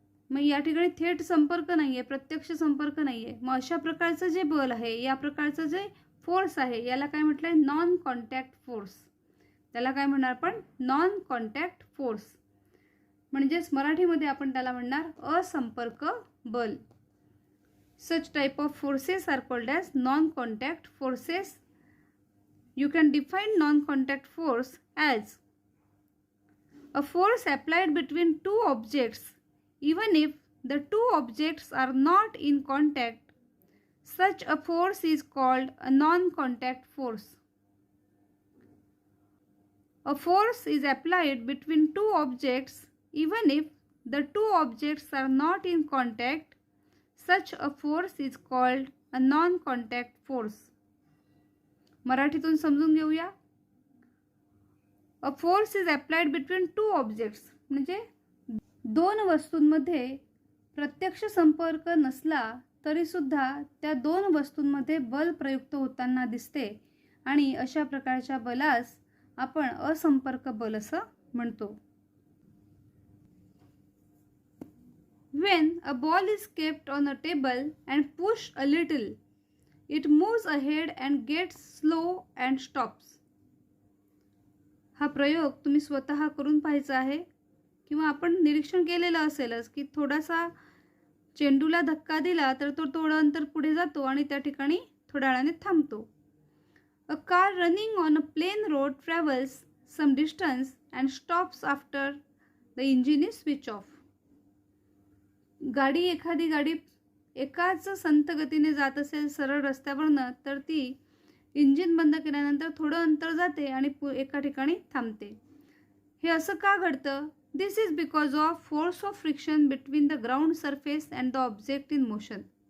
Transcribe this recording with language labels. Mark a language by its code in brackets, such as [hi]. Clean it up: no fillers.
[mr] मग या ठिकाणी थेट संपर्क नाहीये, प्रत्यक्ष संपर्क नाहीये. मग अशा प्रकारचं जे बल आहे, या प्रकारचं जे फोर्स आहे याला काय म्हटलंय? Non contact force. त्याला काय म्हणणार आपण? Non contact force. म्हणजेच मराठीमध्ये आपण त्याला म्हणणार असंपर्क बल. [en] Such type of forces are called as non-contact forces. You can define non-contact force as a force applied between two objects even if the two objects are not in contact. Such a force is called a non-contact force. A force is applied between two objects even if the two objects are not in contact. Such a force is called a non-contact force. [mr] मराठीतून समजून घेऊया. [en] A force is applied between two objects. [mr] म्हणजे दोन वस्तूंमध्ये प्रत्यक्ष संपर्क नसला तरी सुद्धा त्या दोन वस्तूंमध्ये बल प्रयुक्त होताना दिसते आणि अशा प्रकारच्या बलास आपण असंपर्क बल असं म्हणतो. [en] When a ball is kept on a table and pushed a little, it moves ahead and gets slow and stops. [mr] हा प्रयोग तुम्ही स्वतः करून पाहायचा आहे किंवा आपण निरीक्षण केलेलं असेलच की थोडासा चेंडूला धक्का दिला तर तो थोडं अंतर पुढे जातो आणि त्या ठिकाणी थोड्या वेळाने थांबतो. [en] A car running on a plain road travels some distance and stops after the engine is switched off. [mr] एखादी गाडी एकाच संत गतीने जात असेल सरळ रस्त्यावरनं तर ती इंजिन बंद केल्यानंतर थोडं अंतर जाते आणि एका ठिकाणी थांबते. हे असं का घडतं? [en] This is because of force of friction between the ground surface and the object in motion.